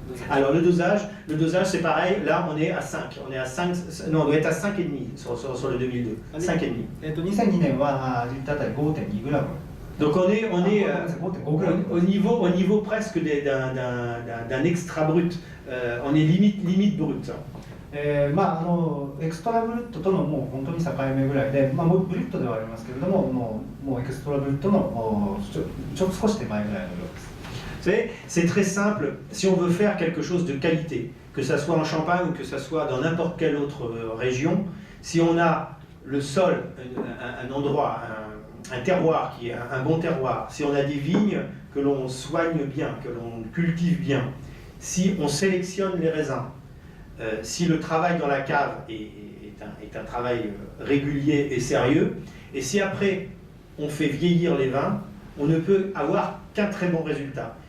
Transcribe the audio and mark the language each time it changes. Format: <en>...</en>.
<fr>Alors le dosage c'est pareil, là on est à 5, non on doit être à 5,5 sur le 2002, 5,5.</fr> <ja>2002年はリッターあたり 5.2 グラム。</ja> <fr>Donc on est au niveau presque d'un extra brut, on est limite brut.</fr> <ja>まあ、エクストラブルットとのもう本当に境目ぐらいで、まあ、ブリットではありますけれども、もうエクストラブルットの少し手前ぐらいの量です。</ja> <fr>C'est très simple, si on veut faire quelque chose de qualité, que ça soit en Champagne ou que ça soit dans n'importe quelle autre région, si on a le sol, un endroit, un terroir qui est un bon terroir, si on a des vignes que l'on soigne bien, que l'on cultive bien, si on sélectionne les raisins, si le travail dans la cave est un travail régulier et sérieux, et si après on fait vieillir les vins, on ne peut avoir qu'un très bon résultat.</fr>